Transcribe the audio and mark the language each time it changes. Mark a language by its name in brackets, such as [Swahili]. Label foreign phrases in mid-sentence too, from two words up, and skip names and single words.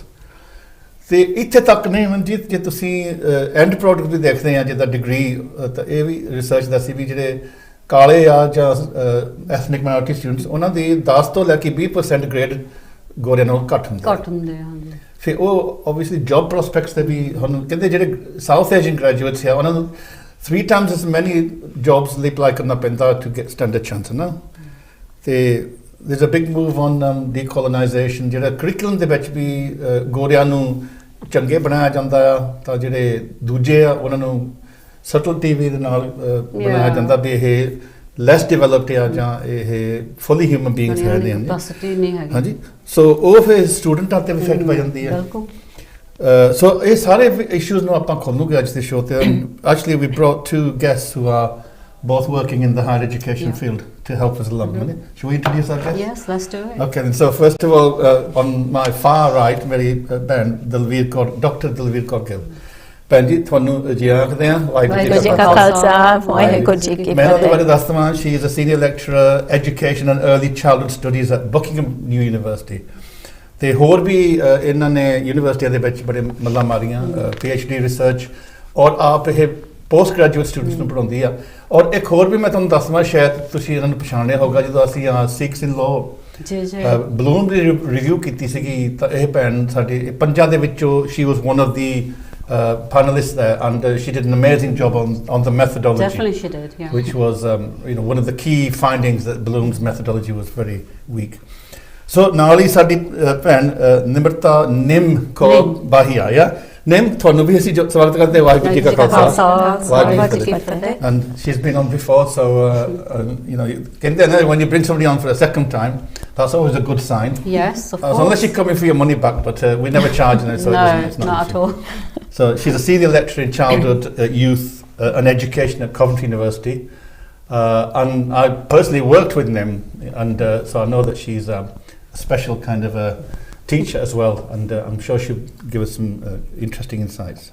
[Punjabi] ਤੇ ਇੱਥੇ ਤੱਕ ਨਹੀਂ ਮਨਜੀਤ, ਜੇ ਤੁਸੀਂ [English] end product [Punjabi] ਵੀ ਦੇਖਦੇ ਆ ਜਿੱਦਾਂ ਡਿਗਰੀ, ਤਾਂ ਇਹ ਵੀ ਰਿਸਰਚ ਦੱਸੀ ਵੀ ਜਿਹੜੇ ਕਾਲੇ ਆ ਜਾਂ [English] ethnic minority students [Punjabi] ਉਹਨਾਂ ਦੀ 10 ਤੋਂ ਲੈ ਕੇ 20% ਗ੍ਰੇਡ ਗੋਰਿਆਂ ਨਾਲੋਂ ਘੱਟ ਹੁੰਦੇ ਆ। ਫਿਰ ਉਹ [English] obviously job prospects [Punjabi] ਤੇ ਵੀ ਹੁਣ ਕਹਿੰਦੇ ਜਿਹੜੇ [English] South Asian graduates [Punjabi] ਆ ਉਹਨਾਂ ਨੂੰ [English] 3 times as many jobs [Punjabi] ਲਈ ਅਪਲਾਈ ਕਰਨਾ ਪੈਂਦਾ [English] to get standard chance [Punjabi] ਨਾ। [English] ਤੇ there's a big move on decolonization, [Punjabi] ਜਿਹੜਾ ਕਰਿਕੂਲਮ ਦੇ ਵਿੱਚ ਵੀ ਗੋਰਿਆਂ ਨੂੰ ਚੰਗੇ ਬਣਾਇਆ ਜਾਂਦਾ ਆ ਤਾਂ ਜਿਹੜੇ ਦੂਜੇ ਆ ਉਹਨਾਂ ਨੂੰ ਸਟਲਟੀ ਵੀ ਦੇ ਨਾਲ ਬਣਾਇਆ ਜਾਂਦਾ ਵੀ ਇਹ [English] less developed [Punjabi] ਆ ਜਾਂ ਇਹ [English] fully human beings [Punjabi] ਹੈਗੇ ਨੇ। ਹਾਂਜੀ, ਸੋ ਉਹ ਫਿਰ ਸਟੂਡੈਂਟਾਂ ਤੇ ਇਫੈਕਟ ਪੈ ਜਾਂਦੀ ਹੈ। ਸੋ ਇਹ ਸਾਰੇ ਇਸ਼ੂਜ਼ ਨੂੰ ਆਪਾਂ ਖੋਲੂਗੇ ਅੱਜ ਦੇ ਸ਼ੋਅ ਤੇ। [English] Actually we brought 2 guests who are both working in the higher education field to help us along. Shall we introduce our guest? Yes, let's do it. Okay, then. So first of all, on my far right, [Punjabi] ਮੇਰੀ ਭੈਣ ਦਲਵੀਰ ਕੌਰ, ਡਾਕਟਰ ਦਲਵੀਰ ਕੌਰ ਗਿੱਲ। ਭੈਣ ਜੀ ਤੁਹਾਨੂੰ ਜੀ ਆਖਦੇ ਹਾਂ ਵਾਹਿਗੁਰੂ ਜੀ ਕਾ ਖਾਲਸਾ ਵਾਹਿਗੁਰੂ ਜੀ ਕੀ ਮੈਂ ਉਹਨਾਂ ਬਾਰੇ ਫਤਿਹ। ਦੱਸ ਦਵਾਂ, [English] she is a senior lecturer education and early childhood studies at Buckingham New University [Punjabi] ਤੇ ਹੋਰ ਵੀ ਇਹਨਾਂ ਨੇ ਯੂਨੀਵਰਸਿਟੀਆਂ ਦੇ ਵਿੱਚ ਬੜੇ ਮੱਲਾਂ ਮਾਰੀਆਂ, PhD ਰਿਸਰਚ ਔਰ ਆਪ ਇਹ [English] post graduate students [Punjabi] ਨੂੰ ਪੜ੍ਹਾਉਂਦੀ ਆ। ਔਰ ਇੱਕ ਹੋਰ ਵੀ ਮੈਂ ਤੁਹਾਨੂੰ ਦੱਸ ਦਵਾਂ, ਸ਼ਾਇਦ ਤੁਸੀਂ ਇਹਨਾਂ ਨੂੰ ਪਛਾਣਿਆ ਹੋਗਾ, ਜਦੋਂ ਅਸੀਂ ਸਿਕਸ ਇਨ ਲਾਅ ਜੀ ਜੀ ਬਲੂਮ ਦੀ ਰਿਵਿਊ ਕੀਤੀ ਸੀਗੀ ਤਾਂ ਇਹ ਭੈਣ ਸਾਡੀ ਪੰਜਾਂ ਦੇ ਵਿੱਚੋਂ [English] she was one of the panelists there, and she did an amazing job on the methodology. Definitely she did, yeah. Which was one of the key findings, that Bloom's methodology was very weak. [Punjabi] So ਨਾਲ ਹੀ ਸਾਡੀ ਭੈਣ ਨਿਮਰਤਾ ਨਿਮ ਕੌਰ ਬਾਹੀਆ, yeah? ਨਿਮ ਤੁਹਾਨੂੰ ਵੀ ਅਸੀਂ ਸਵਾਗਤ ਕਰਦੇ ਹਾਂ। ਵਾਹਿਗੁਰੂ ਜੀ ਕਾ ਖਾਲਸਾ ਵਾਹਿਗੁਰੂ ਜੀ ਕੀ ਫਤਿਹ। [English] And she's been on before, so [Punjabi] ਕਹਿੰਦੇ ਨੇ [English] when you bring somebody on for a second time, that's always a good sign. Yes, of course. Unless you're coming for your money back, but we never charge her, so No, it's not not at all. So she's a senior lecturer in childhood, youth and education at Coventry University, and I personally worked with Nim, and so I know that she's a special kind of a teacher as well, and I'm sure she'll give us some interesting insights.